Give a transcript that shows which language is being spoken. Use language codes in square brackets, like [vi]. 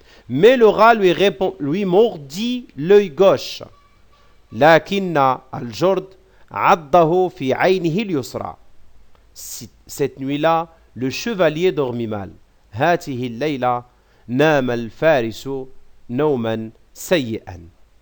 [fr] Mais le rat lui mordit l'œil gauche. [ar] لكن الجرد عضه في عينه اليسرى. [fr] Cette nuit-là, le chevalier dormit mal. [ar] هاته الليلة نام الفارس نوما سيئا.